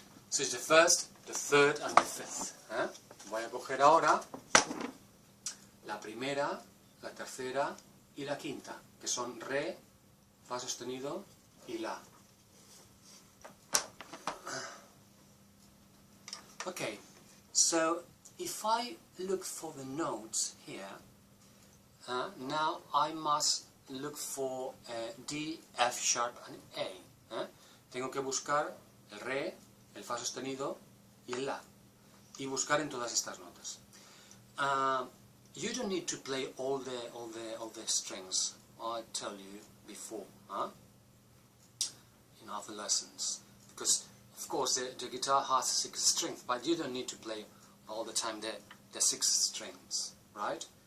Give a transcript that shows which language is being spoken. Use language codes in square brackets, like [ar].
[en] So it's the first, the third and the fifth. [es] Voy a coger ahora la primera, la tercera y la quinta, que son re, fa sostenido y la. [en] Okay, so if I look for the notes here, now I must look for D, F sharp and A. [es] Tengo que buscar el re, el fa sostenido y el la, y buscar en todas estas notas. [en] You don't need to play all the strings. I tell you before, in other lessons, because of course the guitar has 6 strings, but you don't need to play all the time the 6 strings, right?